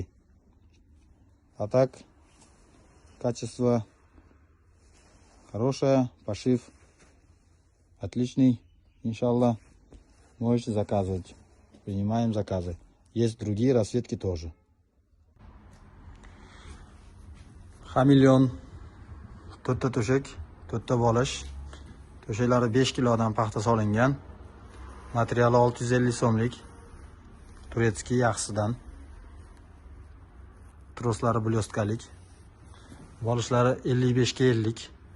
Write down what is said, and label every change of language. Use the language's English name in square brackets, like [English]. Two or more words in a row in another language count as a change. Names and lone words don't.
[Russian] А так качество хорошее, пошив отличный, иншаллах. Можете заказывать. Принимаем заказы. Есть другие расцветки тоже. Хамелеон. [Uzbek] To'rtta to'shak, to'rtta bolish. To'shaklari 5 kilodan paxta solingan. Materiali 650 so'mlik. Turetskiy yaxshisidan. Troslari blyostkalik. Bolishlari 55 ga 50.